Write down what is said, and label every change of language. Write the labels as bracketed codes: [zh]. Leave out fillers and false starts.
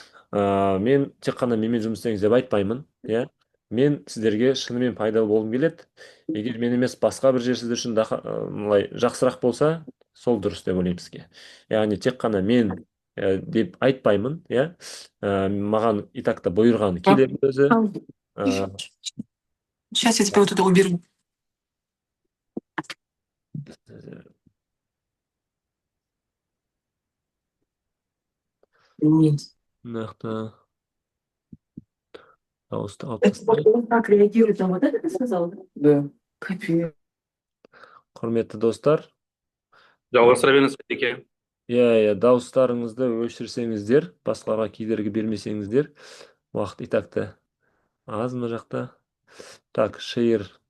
[kk] Мен тек қана менімен жұмыс істеңіз деп айтпаймын, иә. Мен сіздерге шынымен пайдалы болғым келеді. Егер мен емес басқа бір жер сіздер үшін былай жақсырақ болса, сол дұрыс деп ойлаймын сізге. Яғни тек қана мен деп айтпаймын, иә. Маған и так та бұйырған келеді өзі. Ә, [ru] Сейчас я тебя вот это уберу. Нет. [kk] нақты дауысты алып [ru] Это вот [kk] тастайық. [ru] он так реагирует на вот это, ты сказал? Да. Капец. [kk] Құрметті достар, Жалғастыра беріңіз Еке. иә, дауыстарыңызды өшірсеңіздер, басқаға кедергі бермесеңіздер, уақыт и так та аз мына жақта. Так, шейер.